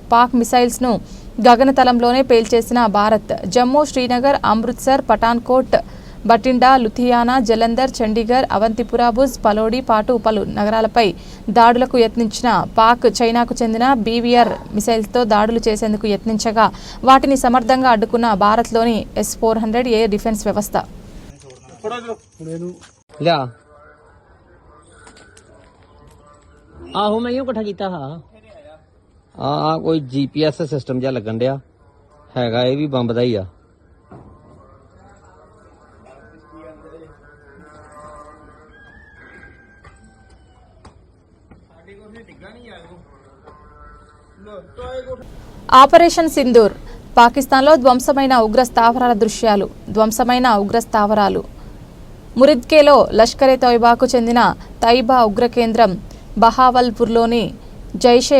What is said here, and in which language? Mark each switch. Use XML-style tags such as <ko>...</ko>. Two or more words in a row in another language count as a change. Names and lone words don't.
<te>పాక్ మిసైల్స్ను గగనతలంలోనే పేల్చేసిన భారత్ జమ్మూ, శ్రీనగర్, అమృత్సర్, పఠాన్కోట్ బటిండా, లుధియానా, జలంధర్, చండీగఢ్, అవంతిపుర, భుజ్, పలోడి పాటు పలు నగరాలపై దాడులకు యత్నించిన పాక్ చైనాకు చెందిన బీవీఆర్ మిసైల్స్తో దాడులు చేసేందుకు యత్నించగా వాటిని సమర్థంగా అడ్డుకున్న భారత్లోని S-400</te> <en>air defence</en> <te>వ్యవస్థ.</te> <pa>ਆਹੋ ਮੈਂ ਇਹੋ ਇਕੱਠਾ ਕੀਤਾ ਹਾਂ ਆ ਕੋਈ</pa> <en>GPS system</en> <pa>ਜਿਹਾ ਲੱਗਣ ਡਿਆ ਹੈਗਾ ਇਹ ਵੀ ਬੰਬ ਦਾ ਹੀ ਆ</pa> <te>ఆపరేషన్ సింధూర్ పాకిస్తాన్లో ధ్వంసమైన ఉగ్రస్థావరాలు మురిద్కేలో లష్కరే తోయిబాకు చెందిన తైబా ఉగ్ర కేంద్రం, బహావల్పూర్లోని జైషే</te>